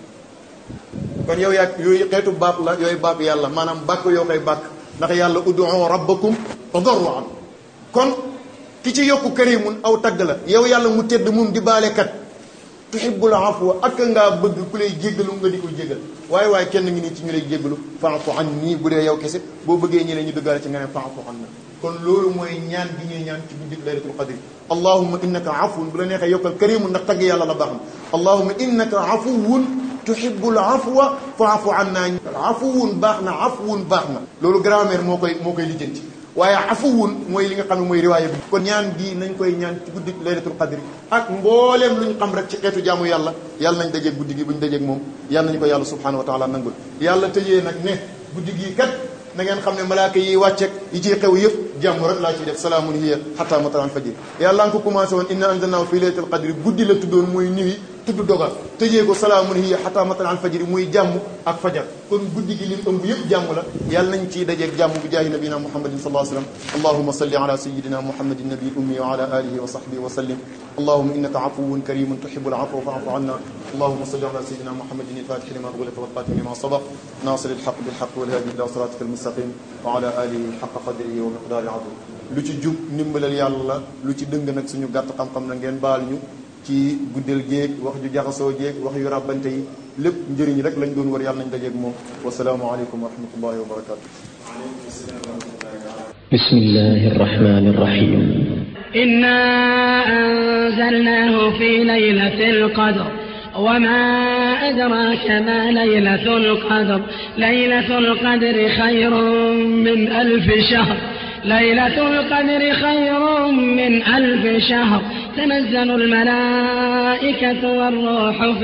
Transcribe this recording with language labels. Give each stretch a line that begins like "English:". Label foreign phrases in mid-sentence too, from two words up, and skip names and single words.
Wolof: kon yow yaa yooyu xeetu baat la yooyu baat yàlla maanaam bàkk yoo koy bàkk ndax yàlla
Arabic: ادعوا ربكم تضرعا
Wolof: kon ki ci yokku karimun aw tagg la yow yàlla mu tedd moom di baalekat
Arabic: تحب العفو
Wolof: ak ngaa bëgg ku lay jéggalu nga di ko jéggal waaye kenn ngi nii ci ñu lay jéggalu
Arabic: فاعف عني
Wolof: bu dee yow kese boo bëggee ñi ne ñu dëggaale ci nga ne
Arabic: فاعف عنا
Wolof: kon loolu mooy ñaan gi ñuy ñaan ci guddi
Arabic: ليلة القدر اللهم إنك عفو
Wolof: bu la neexee yokkal karimun ndax tagg yàlla la baax na
Arabic: اللهم إنك عفو تحب العفو فاعف عنا
Wolof: afuwun baax na afuwun baax na loolu grammaire moo koy lijjanti waaye afuwun mooy li nga xam ne mooy riwaaya bi kon ñaan gi nañ koy ñaan ci guddi
Arabic: ليلة القدر
Wolof: ak mbooleem lu ñu xam rek ci xeetu jaamu yàlla nañ dajeeg guddi gi bu ñu dajeeg moom yàlla nañu ko yàlla
Arabic: سبحانه وتعالى
Wolof: nangul yàlla tëjee nag ne guddi gii kat na ngeen xam ne malaaka yi wàcceeg yi ciy xew yëpp jàmm rek laa ciy def
Arabic: سلام هي حتى مطلع الفجر
Wolof: yàlla nga ko commencé woon
Arabic: إنا أنزلناه في ليلة القدر
Wolof: guddi la tuddoon mooy nuit tudd dogal tëjee ko
Arabic: سلام هي حتى مطلع الفجر
Wolof: muy jàmm ak fajar kon guddi gi lim ëmb yëpp jàmm la yàlla nañ ciy dajeeg jàmm bu
Arabic: جاه نبينا محمد صلى الله عليه وسلم اللهم صل على سيدنا محمد النبي الأمي وعلى آله وصحبه وسلم اللهم إنك عفو كريم تحب العفو فاعف عنا اللهم صل على سيدنا محمد الفاتح لما أغلق والخاتم لما سبق ناصر الحق بالحق والهادي إلى صراطك المستقيم وعلى آله حق قدره ومقداره العظيم
Wolof: lu ci jub ndimbalal yàlla lu ci dëng nag suñu gàtt xam-xam na ngeen baal ñu ci guddal géeg wax ju jaxasoo géeg wax yu ràbbante yi lépp njëriñ rek lañ doon war yàlla nañ dajeeg moom
Arabic: والسلام عليكم ورحمة الله وبركاته بسم الله الرحمن الرحيم إنا أنزلناه في ليلة القدر وما أدراك ما ليلة القدر ليلة القدر خير من ألف شهر ليلة القدر خير من ألف شهر تنزل الملائكة والروح